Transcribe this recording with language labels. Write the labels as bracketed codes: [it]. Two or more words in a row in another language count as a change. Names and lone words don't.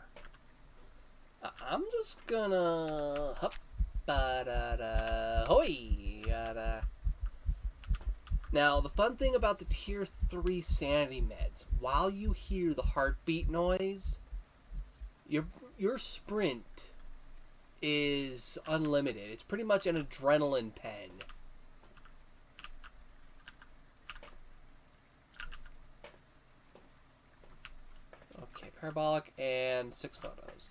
[en] I'm just gonna hup ba da da hoi da. Now the fun thing about the tier 3 sanity meds, while you hear the heartbeat noise, your sprint is unlimited. It's pretty much an adrenaline pen. Okay, parabolic and 6 photos.